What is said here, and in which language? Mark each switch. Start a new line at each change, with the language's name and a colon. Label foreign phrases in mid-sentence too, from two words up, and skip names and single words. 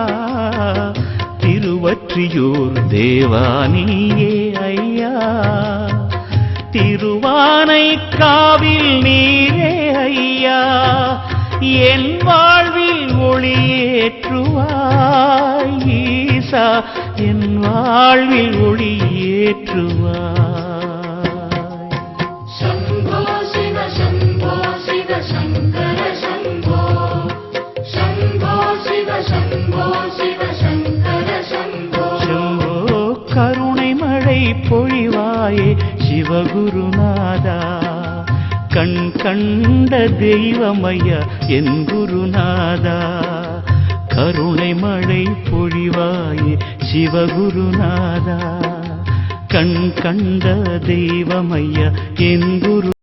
Tamil: திருவற்றியூர் தேவானியே ஐயா, திருவானைக்காவில் நீரே ஐயா, என் வாழ்வில் ஒளியேற்றுவாய் ஈசா, என் வாழ்வில் ஒளியேற்றுவாய்.
Sanskrit: शम्भो शिव शङ्कर शम्भो, शम्भो शिव शङ्कर शम्भो.
Tamil: शम्भो கருணை மழை பொழிவாயே சிவகுருநாதா, கண் கண்ட தெய்வமையா என் குருநாதா, கருணை மழை பொழிவாயே சிவகுருநாதா, கண் கண்ட தெய்வமையா என் குரு